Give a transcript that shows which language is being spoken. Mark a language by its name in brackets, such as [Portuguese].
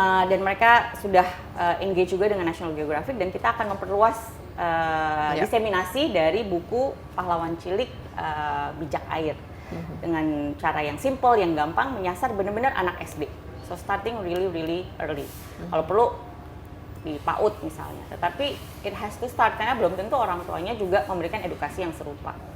[Indonesian] Dan mereka sudah engage juga dengan National Geographic, dan kita akan memperluas diseminasi dari buku Pahlawan Cilik Bijak Air dengan cara yang simple, yang gampang, menyasar benar-benar anak SD. [English] So starting really early. [Indonesian] Kalau perlu di PAUD misalnya, tetapi [English] it has to start [Indonesian] karena belum tentu orang tuanya juga memberikan edukasi yang serupa.